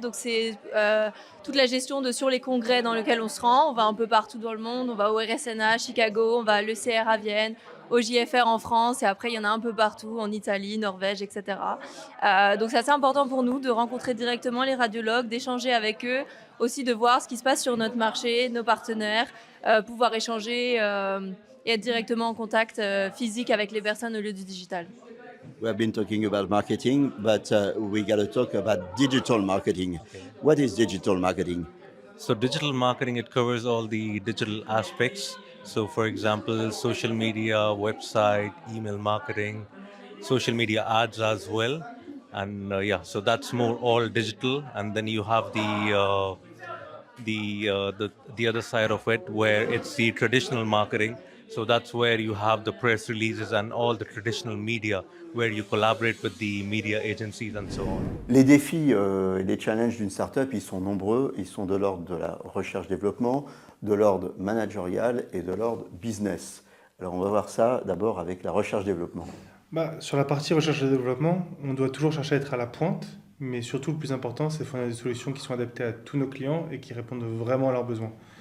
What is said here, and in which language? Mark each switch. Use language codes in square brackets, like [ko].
[fr] Donc c'est toute la gestion sur les congrès dans lesquels on se rend. On va un peu partout dans le monde. On va au RSNA à Chicago, on va à l'ECR à Vienne, au JFR en France, et après il y en a un peu partout, en Italie, Norvège, etc. Donc c'est assez important pour nous de rencontrer directement les radiologues, d'échanger avec eux, aussi de voir ce qui se passe sur notre marché, nos partenaires, pouvoir échanger et être directement en contact physique avec les personnes au lieu du digital. [en] We have been talking about marketing, but we got to talk about digital marketing. What is digital marketing? So digital marketing, it covers all the digital aspects. So for example, social media, website, email marketing, social media ads as well. And so that's more all digital. And then you have the other side of it where it's the traditional marketing. So that's where you have the press releases and all the traditional media where you collaborate with the media agencies and so on. [fr] Les défis et les challenges d'une startup, ils sont nombreux. Ils sont de l'ordre de la recherche-développement, de l'ordre managérial et de l'ordre business. Alors on va voir ça d'abord avec la recherche-développement. Sur la partie recherche et développement, on doit toujours chercher à être à la pointe, mais surtout le plus important, c'est de fournir des solutions qui sont adaptées à tous nos clients et qui répondent vraiment à leurs besoins.